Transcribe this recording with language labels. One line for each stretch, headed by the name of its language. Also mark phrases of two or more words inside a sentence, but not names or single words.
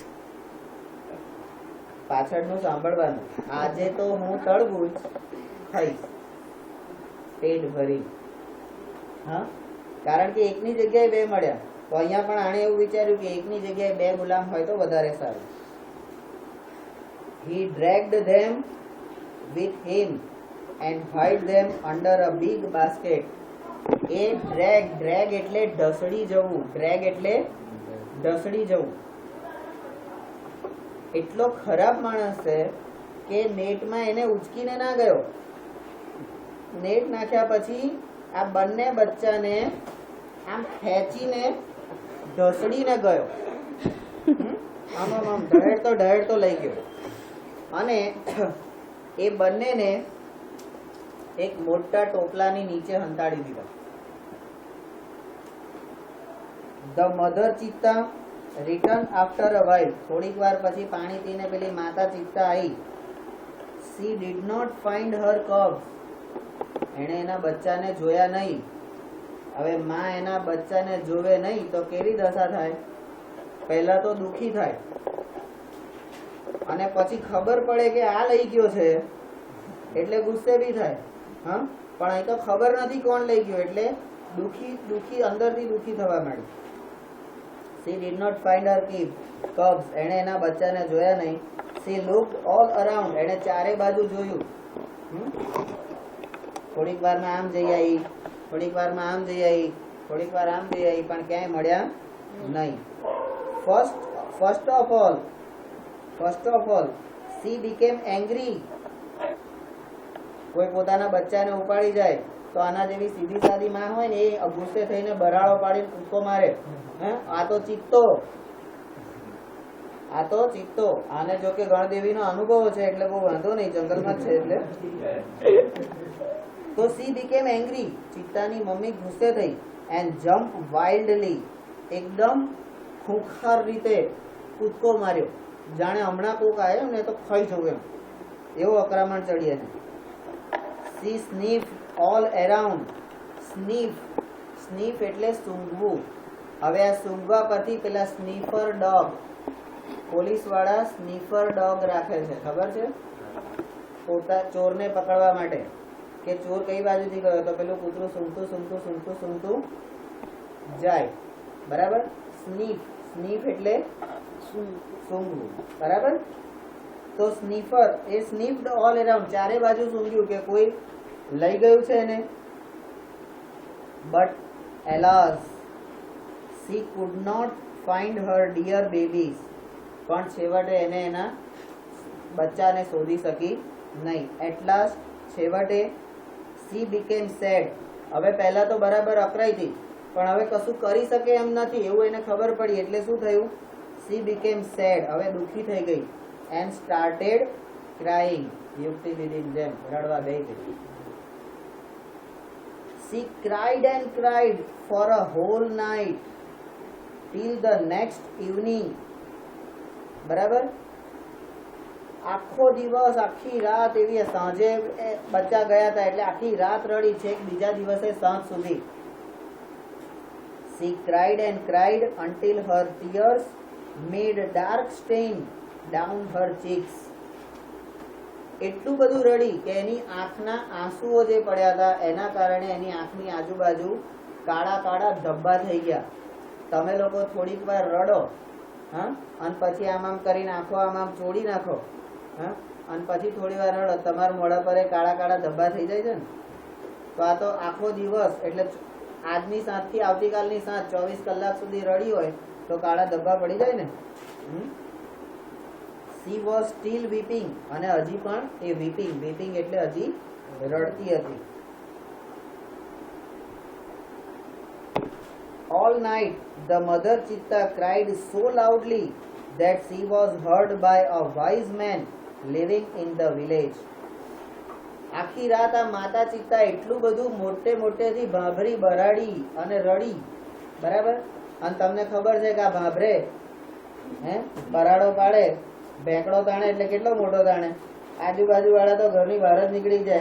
Gujarati: પાછળનું સાંભળવાનું, આજે તો હું તરબૂચ ખાઈશ પેટ ભરી. હા, કારણ કે એકની જગ્યાએ બે મળ્યા. તો અહીંયા પણ આણે એવું વિચાર્યું કે એકની જગ્યાએ બે ગુલામ હોય તો વધારે સારું.
English: He dragged them with him and hid them under a big basket.
Gujarati: એ drag એટલે ઢસડી જવું. drag એટલે ઢસડી જવું. એટલો ખરાબ માણસ છે કે નેટમાં એને ઉચકીને ના ગયો. નેટ નાખ્યા પછી આ બંને બચ્ચાને આમ ખેંચીને ઢસડીને ગયો. આમ ઢહેડતો લઈ ગયો. અને એ બંનેને એક મોટા ટોપલાની નીચે હંતાડી દીધા.
English: The mother cheetah returned after a while.
Gujarati: થોડીક વાર પછી પાણી પીને પેલી માતા ચિત્તા આવી.
English: She did not find her cubs.
Gujarati: એણે એના બચ્ચાને જોયા નહીં. હવે માં એના બચ્ચાને જોવે નહીં તો કેવી દશા થાય? પહેલા તો દુખી થાય, અને પછી ખબર પડે કે આ લઈ ગયો છે એટલે ગુસ્સે બી થાય. હા, પણ અહીં તો ખબર નથી કોણ લઈ ગયો એટલે દુખી અંદરથી દુખી થવા માંડી.
English: She did not find her cubs.
Gujarati: એણે એના બચ્ચાને જોયા નહીં.
English: She looked all around.
Gujarati: એણે ચારે બાજુ જોયું. થોડીક વારમાં આમ જઈ આવી, થોડીક વારમાં આમ જઈ આવી, થોડીક વાર આમ જઈ આવી, પણ ક્યાંય મળ્યા નહીં.
English: first of all she became angry.
Gujarati: કોઈ પોતાના બચ્ચાને ઉપાડી જાય તો આના જેવી સીધી સાદી માં હોય ને એ ગુસ્સે થઈને બરાડો પાડીને કૂદકો મારે. આ તો ચિત્તો, આને જો કે ગણદેવી નો અનુભવ છે એટલે બહુ વાંધો નહીં, જંગલમાં જ છે એટલે.
English: તો she became angry,
Gujarati: ચિત્તાની મમ્મી ગુસ્સે થઈ,
English: and jumped wildly,
Gujarati: એકદમ ખૂંખાર રીતે કૂદકો માર્યો, જાણે હમણાં કોક આવ્યો ને તો ખાઈ જવું એમ, એવું આક્રમણ ચડી એને.
English: she sniffed all around.
Gujarati: સ્નીફ એટલે સૂંઘવું. હવે આ સૂંઘવા પરથી પેલા
English: sniffer dog,
Gujarati: પોલીસ વાળા
English: sniffer dog
Gujarati: રાખે છે, ખબર છે? ચોરને પકડવા માટે કે ચોર કઈ બાજુથી ગયો તો પેલું કૂતરું સૂંઘતું જાય, બરાબર? સ્નીફ એટલે સૂંઘવું, બરાબર? તો સ્નીફર એ
English: sniffed all around,
Gujarati: ચારે બાજુ સૂંઘ્યું કે કોઈ લઈ ગયું છે એને.
English: બટ alas she could not find her dear babies,
Gujarati: પણ છેવટે એને એના બચ્ચાને શોધી શકી નહીં.
English: At last છેવટે she became sad.
Gujarati: હવે પહેલા તો બરાબર અકરાઈ હતી પણ હવે કશું કરી શકે એમ નથી એવું એને ખબર પડી, એટલે શું થયું?
English: she became sad,
Gujarati: હવે દુઃખી થઈ ગઈ.
English: and started crying,
Gujarati: યુક્તિ દીદીની જેમ રડવા બેઠી ગઈ.
English: she cried and cried for a whole night till the next evening.
Gujarati: બરાબર? આખો દિવસ, આખી રાત એવી, સાંજે બચ્ચા ગયા હતા એટલે આખી રાત રડી, છેક બીજા દિવસે સાંજ સુધી.
English: she cried and cried until her tears made dark stain down her cheeks.
Gujarati: એટલું બધું રડી કે એની આંખના આંસુઓ જે પડ્યા હતા એના કારણે એની આંખની આજુબાજુ કાળા કાળા ધબ્બા થઈ ગયા. તમે લોકો થોડીક વાર રડો, હા, અને પછી આમ કરીને આંખો આમ ચોડી નાખો, હા, અને પછી થોડી વાર રડો, તમારા મોઢા પર કાળા કાળા ધબ્બા થઈ જાય છે ને. તો આ તો આખો દિવસ એટલે આજની સાંજ થી આવતીકાલની સાંજ 24 કલાક સુધી રડી હોય તો કાળા ધબ્બા પડી જાય ને.
English: she was still weeping,
Gujarati: અને હજી પણ એ weeping એટલે હજી રડતી હતી.
English: all night the mother Chitta cried so loudly that she was heard by a wise man living in the village.
Gujarati: આખી રાત આ માતા ચિત્તા એટલું બધું મોટેથી ભાભરી બરાડી અને રડી, બરાબર? અને તમને ખબર છે કે આ ભાભરે બરાડો પાડે, ભેંકડો તાણે એટલે કેટલો મોટો તાણે, આજુબાજુ વાળા તો ઘરની બહાર જ નીકળી જાય.